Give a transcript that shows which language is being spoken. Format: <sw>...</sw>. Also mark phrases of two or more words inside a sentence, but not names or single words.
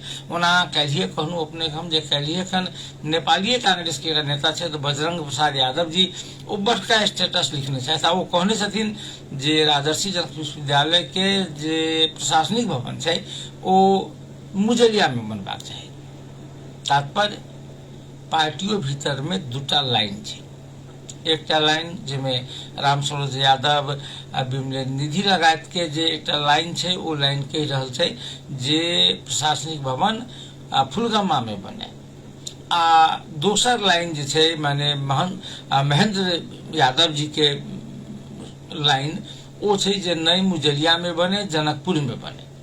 <mai>ओना काल्हिए कहलहुँ अपने हम जे काल्हिए खन नेपाली कांग्रेस के नेता छै तो बजरंग प्रसाद यादव जी वो बड़का स्टेटस लिखने छथि आ वो कहने छथिन जे राजर्षि जन विश्वविद्यालय के जे प्रशासनिक भवन छै वो मुजरिया में बनबाक चाही। तात्पर्य पार्टियों भीतर में 2टा लाइन छै। एकटा लाइन जिसमें राम सरोज यादव विमलेंद्र निधि लगायत के जे एकटा लाइन छै वो लाइन कहि रहल छै जे प्रशासनिक भवन फुलगम्मा में बने। आ दोसर लाइन जे छै माने महेंद्र यादव जी के लाइन वो छै जे नई मुजरिया में बने, जनकपुर में बने।</mai>